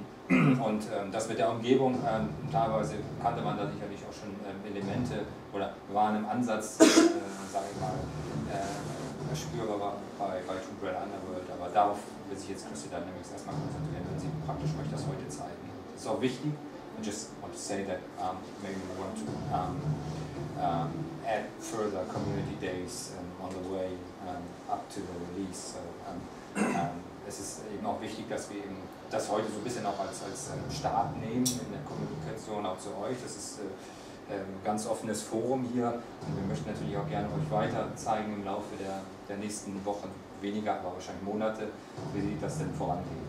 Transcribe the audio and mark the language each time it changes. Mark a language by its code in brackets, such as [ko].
[de] Und das mit der Umgebung, teilweise kannte man da sicherlich auch schon Elemente oder waren im Ansatz, sage ich mal, spürbar bei Tomb Raider Underworld, aber darauf will sich jetzt Crystal Dynamics erstmal konzentrieren, wenn sie praktisch euch das heute zeigen. Das ist auch wichtig. [en] I just want to say that maybe we want to add further community days on the way up to the release. [de] So, es ist eben auch wichtig, dass wir eben das heute so ein bisschen auch als Start nehmen in der Kommunikation auch zu euch. Das ist ein ganz offenes Forum hier, und wir möchten natürlich auch gerne euch weiter zeigen im Laufe der nächsten Wochen, weniger, aber wahrscheinlich Monate, wie das denn vorangeht.